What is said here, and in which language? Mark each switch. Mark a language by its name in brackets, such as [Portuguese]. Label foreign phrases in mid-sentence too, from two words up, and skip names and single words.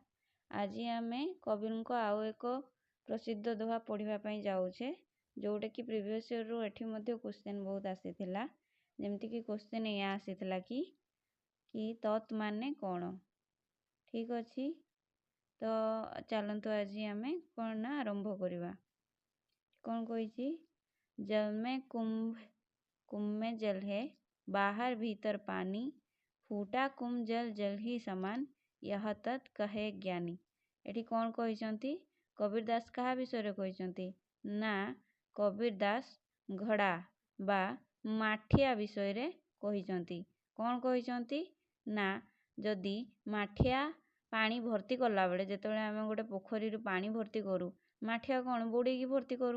[Odia] ଆଜି ଆମେ କବିଙ୍କ ଆଉ ଏକ ପ୍ରସିଦ୍ଧ ଦୋହା ପଢ଼ିବା ପାଇଁ ଯାଉଛେ, ଯେଉଁଟାକି [English] previous year [Odia] ଏଠି ମଧ୍ୟ କ୍ୱେଶ୍ଚିନ୍ ବହୁତ ଆସିଥିଲା। ଯେମିତିକି କ୍ୱେଶ୍ଚିନ୍ ଏଇଆ ଆସିଥିଲା କି ତତ୍ ମାନେ କ'ଣ। ଠିକ୍ ଅଛି, ତ ଚାଲନ୍ତୁ ଆଜି ଆମେ କ'ଣ ନା ଆରମ୍ଭ କରିବା। କ'ଣ କହିଛି? [Hindi] जल में कुंभ में जल है, बाहर भीतर पानी, फूटा कुंभ जल जल ही समान, यह तत् कहे ज्ञानी। [Odia] ଏଠି କ'ଣ କହିଛନ୍ତି? କବୀର ଦାସ କାହା ବିଷୟରେ କହିଛନ୍ତି? ନା, କବୀର ଦାସ ଘଡ଼ା ବା ମାଠିଆ ବିଷୟରେ କହିଛନ୍ତି। କ'ଣ କହିଛନ୍ତି? ନା, ଯଦି ମାଠିଆ ପାଣି ଭର୍ତ୍ତି କଲାବେଳେ, ଯେତେବେଳେ ଆମେ ଗୋଟେ ପୋଖରୀରୁ ପାଣି ଭର୍ତ୍ତି କରୁ, ମାଠିଆ କ'ଣ ବୁଡ଼େଇକି ଭର୍ତ୍ତି କରୁ।